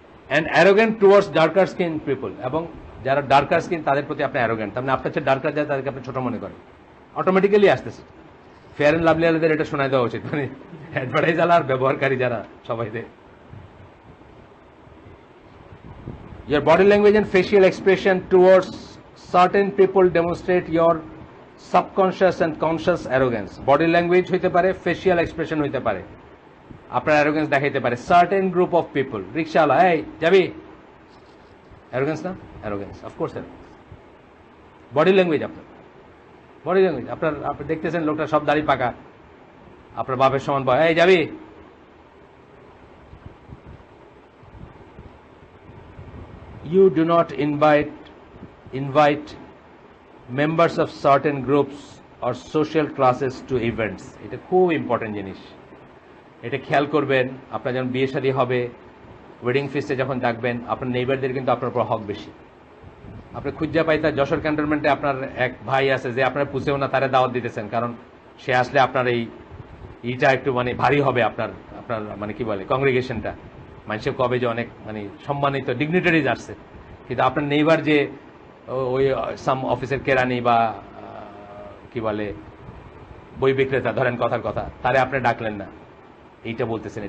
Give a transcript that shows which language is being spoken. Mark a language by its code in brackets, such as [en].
[en] and arrogant towards darker skin people, [bn] এবং যারা darker skin তাদের প্রতি আপনি অ্যারোগেন্ট, তার মানে আপনার চেয়ে ডার্কার যারা তাদেরকে আপনি ছোট মনে করেন, অটোমেটিক্যালি আসতেছে। ফেয়ার অ্যান্ড লাভলি আলাদের এটা শোনায় দেওয়া উচিত, মানে অ্যাডভার্টাইজ আলার ব্যবহারকারী যারা সবাই দেয়। [en] Your body language and facial expression towards certain people demonstrate your subconscious and conscious arrogance. [bn] Body language হইতে পারে, facial expression হইতে পারে, আপনার arrogance দেখাইতে পারে। [en] Certain group of people, [bn] rickshawwala, এই যাবি, [en] arrogance না? Arrogance, of course arrogance. [bn] Body language আপনার, body language আপনার, আপনি দেখতেছেন লোকটা সব দাড়ি পাকা, আপনার বাপের সমান বয়, এই যাবি। [en] You do not invite members of certain groups or social classes to events. [bn] এটা খুব ইম্পর্টেন্ট জিনিস, এটা খেয়াল করবেন। আপনার যখন বিয়ে শাদী হবে, ওয়েডিং ফিস্টে যখন ডাকবেন, আপনার নেইবারদের কিন্তু আপনার উপর হক বেশি। আপনি খুঁজা পাইতা যশোর ক্যান্টনমেন্টে আপনার এক ভাই আছে যে আপনার পুষেও না, তারে দাওয়াত দিতেছেন, কারণ সে আসলে আপনার এইটা একটু মানে ভারী হবে, আপনার মানে কি বলে কংগ্রিগেশনটা, মানুষের কবে যে অনেক মানে সম্মানিত ডিগনিটারিজ আসছে, কিন্তু আপনার নেইবার যে ওই সাম অফিসের কেরানি বা কি বলে বই বিক্রেতা, ধরেন কথার কথা, তারে আপনি ডাকলেন না, এইটা বলতেছেন।